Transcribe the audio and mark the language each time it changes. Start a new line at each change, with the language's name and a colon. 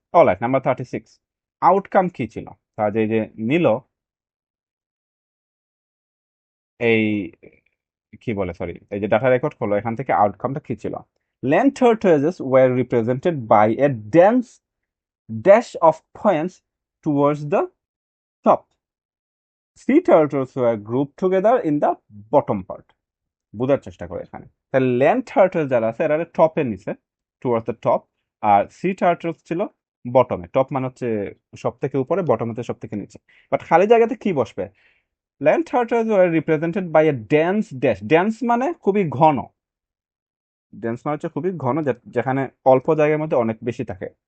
Bangla: Alright, number 36, outcome কি ছিল? তাহলে এই যে নিল, এই কি বলে, সরি, এই যে ডাটা রেকর্ড করলো, এখান থেকে আউটকামটা কি ছিল?
English: Land tortoises were represented by a dense dash of points towards the top. Sea turtles were grouped together in the bottom part.
Bangla: বোঝার চেষ্টা করে এখানে, তাহলে ল্যান্ড টার্টল যারা আছে এরা টপের নিচে,
English: towards the top,
Bangla: আর C turtles ছিল বটমে। টপ মানে হচ্ছে সব থেকে উপরে, বটম হচ্ছে সব থেকে নিচে। বাট খালি জায়গাতে কি বসবে?
English: Land turtles were represented by a dense dash.
Bangla: Dense মানে খুবই ঘন, ডেন্স মানে হচ্ছে খুবই ঘন, যেখানে অল্প জায়গার মধ্যে অনেক বেশি থাকে।